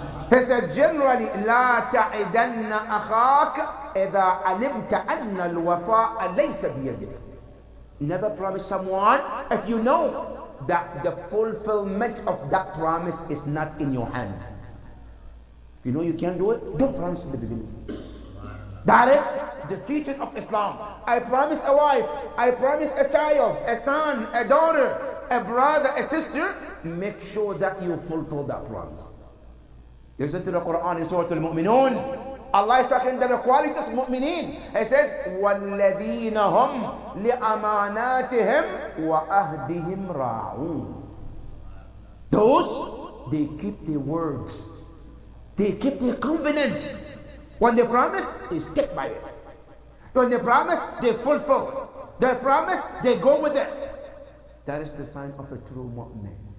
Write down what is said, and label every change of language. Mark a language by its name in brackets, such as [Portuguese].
[English] He said, generally, [Arabic] لا تعدن أخاك إذا علمت أن الوفاء ليس بيدك. [English] Never promise someone if you know that the fulfillment of that promise is not in your hand. If you know you can't do it, don't promise in the beginning. That is the teaching of Islam. I promise a wife, I promise a child, a son, a daughter, a brother, a sister. Make sure that you fulfill that promise. Listen to the Quran in Surah Al-Mu'minun. Allah is talking to the qualities of mu'mineen. He says, [Arabic] وَالَّذِينَ هُمْ لِأَمَانَاتِهِمْ وَأَهْدِهِمْ رَاعُونَ. [English] Those, they keep their words. They keep their covenants. When they promise, they stick by it. When they promise, they fulfill. They promise, they go with it. That is the sign of a true mu'min.